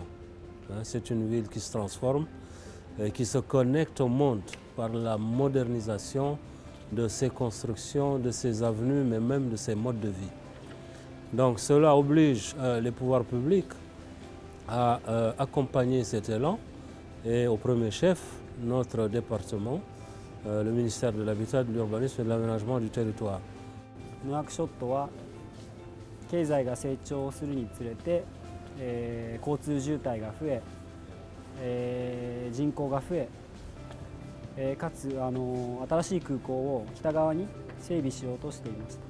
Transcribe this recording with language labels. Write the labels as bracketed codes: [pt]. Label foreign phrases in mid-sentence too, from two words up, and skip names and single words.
[fr] C'est une ville qui se transforme et qui se connecte au monde par la modernisation de ses constructions, de ses avenues, mais même de ses modes de vie. Donc cela oblige les pouvoirs publics à accompagner cet élan et au premier chef, notre département, le ministère de l'Habitat, de l'Urbanisme et de l'Aménagement du territoire. [ja] ヌアクショットは経済が成長するにつれて、交通渋滞が増え、人口が増え、かつ新しい空港を北側に整備しようとしていました。